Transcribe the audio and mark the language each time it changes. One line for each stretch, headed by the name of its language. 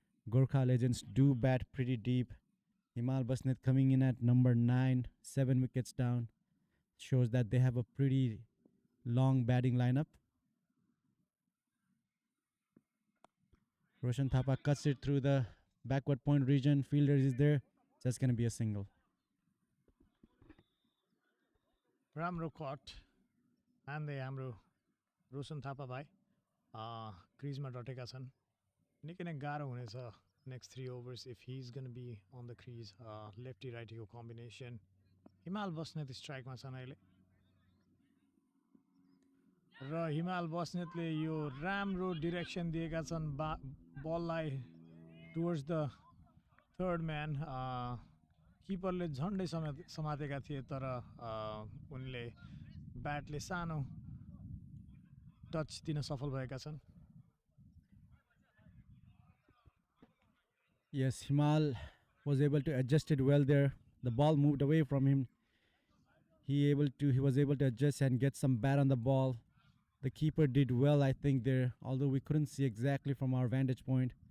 English: Gorkha Legends do bat pretty deep. Himal Basnet coming in at number 9, 7 wickets down. Shows that they have a pretty long batting lineup. Roshan Thapa cuts it through the backward point region. Fielder is there. Just going to be a single.
Nepali: राम्रो cut हान्दै हाम्रो रोशन थापा भाइ क्रिजमा डटेका छन् निकै नै गाह्रो हुनेछ
English: next 3 overs if he is gonna be on the crease
Nepali: lefty राइटीको combination हिमाल बस्नेत स्ट्राइकमा छन् अहिले र हिमाल बस्नेतले यो राम्रो डिरेक्सन दिएका छन् बललाई
English: towards the third man
Nepali: किपरले झन्डै समातेका थिए तर उनले ब्याटले सानो टच दिन सफल भएका छन्
English: Yes, Himal was able to adjust it well there. The ball moved away from him. He was able to adjust and get some bat on the ball. The keeper did well, I think, there, although we couldn't see exactly from our vantage point.